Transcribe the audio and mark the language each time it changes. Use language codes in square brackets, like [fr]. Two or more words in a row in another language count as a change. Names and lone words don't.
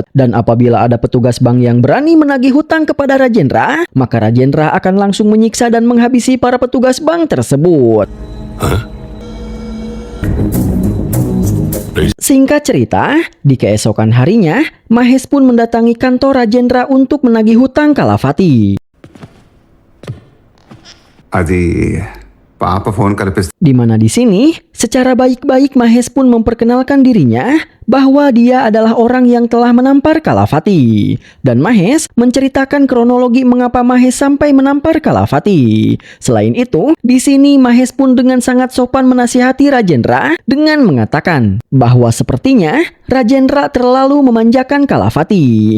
[id] Dan apabila ada petugas bank yang berani menagih hutang kepada Rajendra, maka Rajendra akan langsung menyiksa dan menghabisi para petugas bank tersebut. Singkat cerita, di keesokan harinya, Mahesh pun mendatangi kantor Rajendra untuk menagih hutang Kalavati. [te] అది పాప ఫోన్ కలిపిస్తే [id] Di mana di sini, secara baik-baik Mahesh pun memperkenalkan dirinya bahwa dia adalah orang yang telah menampar Kalavati. Dan Mahesh menceritakan kronologi mengapa Mahesh sampai menampar Kalavati. Selain itu, di sini Mahesh pun dengan sangat sopan menasihati Rajendra dengan mengatakan bahwa sepertinya Rajendra terlalu memanjakan Kalavati.